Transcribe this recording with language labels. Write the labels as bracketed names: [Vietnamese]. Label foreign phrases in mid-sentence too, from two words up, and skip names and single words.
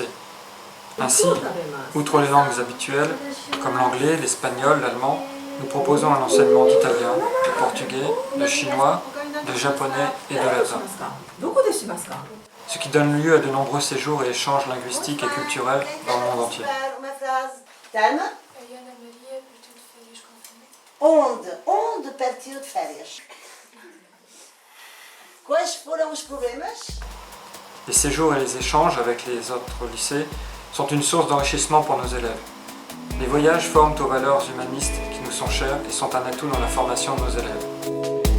[French] Ainsi, outre les langues habituelles, comme l'anglais, l'espagnol, l'allemand, nous proposons un enseignement d'italien, de portugais, de chinois, de japonais et de latin. Ce qui donne lieu à de nombreux séjours et échanges linguistiques et culturels dans le monde entier. [Portuguese] Onde partiu de férias? Quais foram os problemas? [French] Les séjours et les échanges avec les autres lycées sont une source d'enrichissement pour nos élèves. Les voyages forment aux valeurs humanistes qui nous sont chères et sont un atout dans la formation de nos élèves.